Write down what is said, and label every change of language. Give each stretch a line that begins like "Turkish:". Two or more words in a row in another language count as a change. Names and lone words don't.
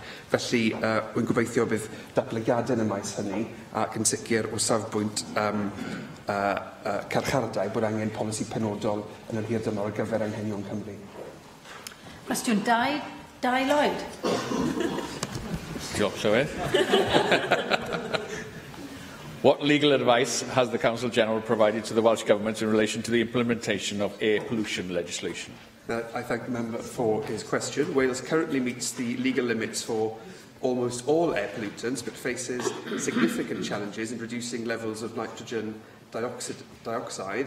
Welsh: Felly, wy'n gobeithio bydd datblygiadau yn y maes hynny ac yn sicr o safbwynt carchardau bod angen polisi penodol yn yr hir dymor ar gyfer anghenion Cymru. Cwestiwn 2, Dai Lloyd. Diolch, Llywydd.
English: What legal advice has the Council-General provided to the Welsh Government in relation to the implementation of air pollution legislation? I thank the member for his question. Wales currently meets the legal limits for almost all air pollutants, but faces significant challenges in reducing levels of nitrogen dioxide.